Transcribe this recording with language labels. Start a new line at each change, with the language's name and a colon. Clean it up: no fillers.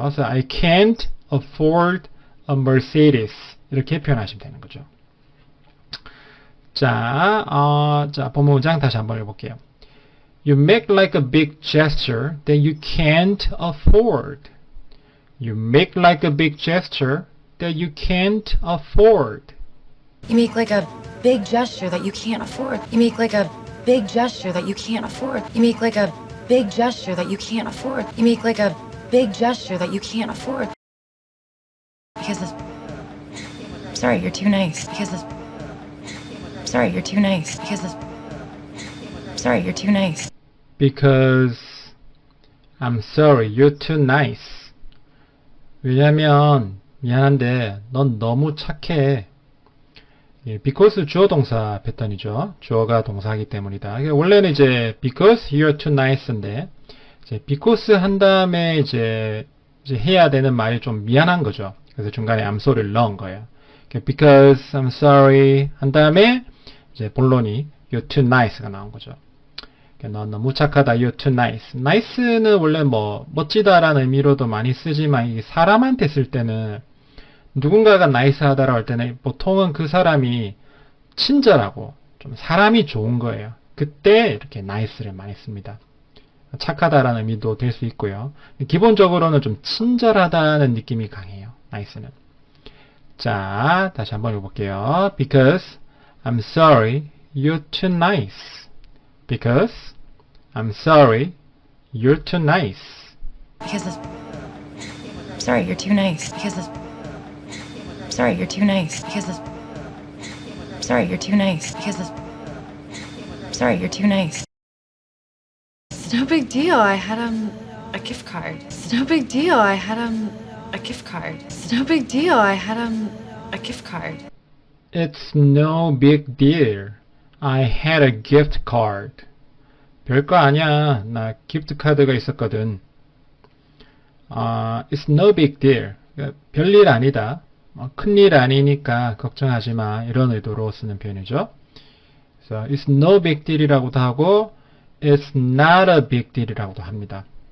Korean: 그래서
English: I can't afford a Mercedes
Korean: 이렇게 표현하시면 되는 거죠. 자, 본문 문장 다시 한번 읽어볼게요.
English: You make like a big gesture that you can't afford. You make like a big gesture that you can't afford. You make like a big gesture that you can't afford. You make like a big gesture that you can't afford. You make like a big gesture that you can't afford. You make like a big gesture that you can't afford. Because this... Sorry, you're too nice. Because this... Sorry, you're too nice. Because this... Sorry, you're too nice. Because I'm sorry, you're too nice.
Korean: 왜냐면 미안한데 넌 너무 착해. because 주어 동사 패턴이죠. 주어가 동사이기 때문이다. 원래는 이제
English: because you're too nice
Korean: 인데 이제 because 한 다음에 이제 해야 되는 말이 좀 미안한 거죠. 그래서 중간에
English: I'm sorry
Korean: 를 넣은 거예요.
English: because I'm sorry
Korean: 한 다음에 이제 본론이
English: you're too nice
Korean: 가 나온 거죠. 넌 너무 착하다.
English: You're too nice.
Korean: nice는 원래 뭐 멋지다라는 의미로도 많이 쓰지만 이게 사람한테 쓸 때는 누군가가 nice하다라고 할 때는 보통은 그 사람이 친절하고 좀 사람이 좋은 거예요. 그때 이렇게 nice를 많이 씁니다. 착하다라는 의미도 될 수 있고요. 기본적으로는 좀 친절하다는 느낌이 강해요. nice는. 자, 다시 한번 읽어볼게요.
English: Because I'm sorry, you're too nice. Because I'm sorry, you're too nice. Because this... Sorry, you're too nice. Because this... Sorry, you're too nice. Because this... Sorry, you're too nice. Because this... Sorry, you're too nice. It's no big deal. I had a gift card. It's no big deal. I had a gift card. It's no big deal. I had a gift card. It's no big deal. I had a gift card.
Korean: 별거 아니야. 나 기프트 카드가 있었거든.
English: It's no big deal.
Korean: 별일 아니다. 큰일 아니니까 걱정하지 마. 이런 의도로 쓰는 표현이죠. 그래서
English: it's no big deal
Korean: 이라고도 하고
English: it's not a big deal
Korean: 이라고도 합니다.